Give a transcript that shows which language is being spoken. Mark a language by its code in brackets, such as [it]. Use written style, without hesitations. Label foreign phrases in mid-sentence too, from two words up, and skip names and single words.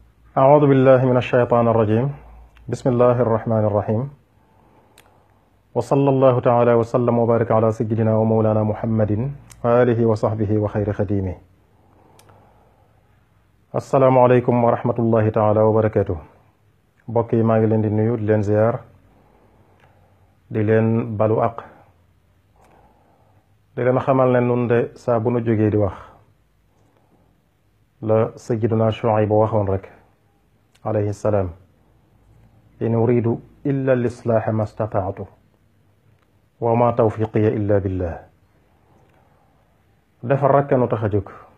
[ar] أعوذ بالله من الشيطان الرجيم بسم الله الرحمن الرحيم وصلى الله تعالى وسلم وبارك على سيدنا ومولانا محمد وآله وصحبه وخير خديمه السلام عليكم ورحمة الله تعالى وبركاته [wo] mbokk yi maa ngi leen di nuyu di leen ziyaar di leen balu aq di leen xamal ne nun de saa bu nu jógee di wax la sayyiduna Shuayb ba waxoon rek [ar] عليه السلام إن أريد إلا الإصلاح ما استطعت وما توفيقي إلا بالله [wo] defar rekk nu tax a jóg